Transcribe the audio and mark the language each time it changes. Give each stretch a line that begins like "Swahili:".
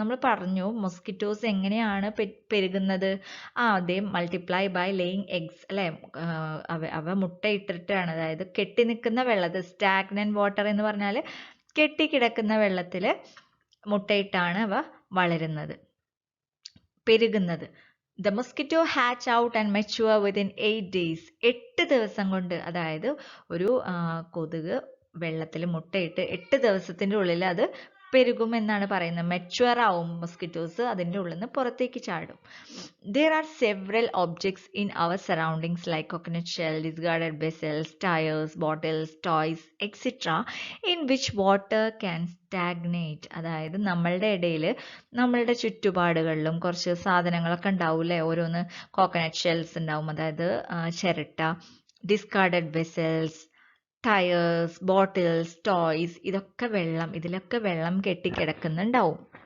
Malayalam: നമ്മൾ പറഞ്ഞു മൊസ്കിറ്റോസ് എങ്ങനെയാണ് പെരുകുന്നത്. അതേ
English: multiply by laying eggs
Malayalam: അല്ലേ. അവ മുട്ടയിട്ടിട്ടാണ്, അതായത് കെട്ടി നിൽക്കുന്ന വെള്ളത്തിൽ, സ്റ്റാഗ്നന്റ് വാട്ടർ എന്ന് പറഞ്ഞാൽ കെട്ടിക്കിടക്കുന്ന വെള്ളത്തിൽ മുട്ടയിട്ടാണ് അവ വളരുന്നത്, പെരുകുന്നത്.
English: The mosquito hatch out and mature within 8 days.
Malayalam: 8 ദിവസം കൊണ്ട്, അതായത് ഒരു കൊതുക് വെള്ളത്തിൽ മുട്ടയിട്ട് 8 ദിവസത്തിൻ്റെ ഉള്ളിൽ അത് പെരുകുമെന്നാണ് പറയുന്നത്. മെച്വർ ആവും മൊസ്കിറ്റോസ്, അതിൻ്റെ ഉള്ളിൽ നിന്ന് പുറത്തേക്ക് ചാടും.
English: There are several objects in our surroundings like coconut shell, discarded vessels, tires, bottles, toys, etc. in which water can stagnate.
Malayalam: അതായത് നമ്മളുടെ ഇടയിൽ, നമ്മളുടെ ചുറ്റുപാടുകളിലും കുറച്ച് സാധനങ്ങളൊക്കെ ഉണ്ടാവില്ലേ. ഓരോന്ന് കോക്കനട്ട് ഷെൽസ് ഉണ്ടാവും, അതായത് ചിരട്ട, discarded vessels, tyres, bottles, toys, ഇതിലൊക്കെ വെള്ളം കെട്ടിക്കിടക്കുന്നുണ്ടാവും.